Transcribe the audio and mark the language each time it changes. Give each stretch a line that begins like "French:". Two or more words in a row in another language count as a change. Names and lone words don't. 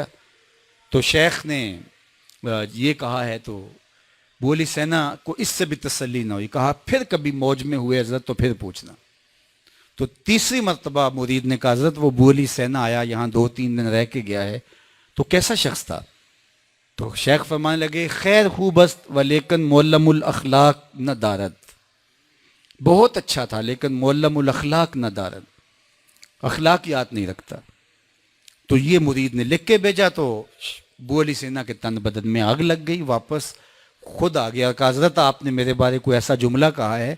Urdu: تو شیخ نے یہ کہا ہے تو ابو علی سینا کو اس سے بھی تسلی نہ ہوئی. کہا پھر کبھی موج میں ہوئے حضرت تو پھر پوچھنا. تو تیسری مرتبہ مرید نے کہا حضرت وہ ابو علی سینا آیا یہاں 2-3 دن رہ کے گیا ہے تو کیسا شخص تھا؟ تو شیخ فرمانے لگے
Persian: خیر خوب است ولیکن معلم الاخلاق نہ دارد.
Urdu: بہت اچھا تھا لیکن
Persian: معلم الاخلاق نہ دارد,
Urdu: اخلاقیات نہیں رکھتا. تو یہ مرید نے لکھ کے بھیجا تو ابو علی سینا کے تن بدن میں آگ لگ گئی. واپس خود آ گیا. کہا حضرت آپ نے میرے بارے کوئی ایسا جملہ کہا ہے؟